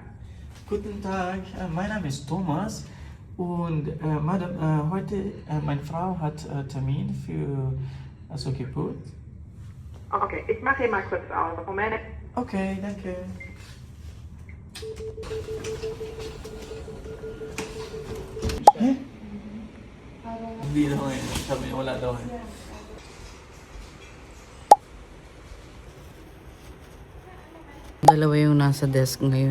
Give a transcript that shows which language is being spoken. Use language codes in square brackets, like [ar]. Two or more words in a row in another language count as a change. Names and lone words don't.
[de] Guten Tag, mein Name ist Thomas und Madame, heute meine Frau hat Termin für Geburt. Okay, ich mache hier mal kurz aus. Moment. Okay, danke. Eh? [tl] Hindi daw eh. Sabi niya wala daw eh. Dalawa yung nasa desk ngayon.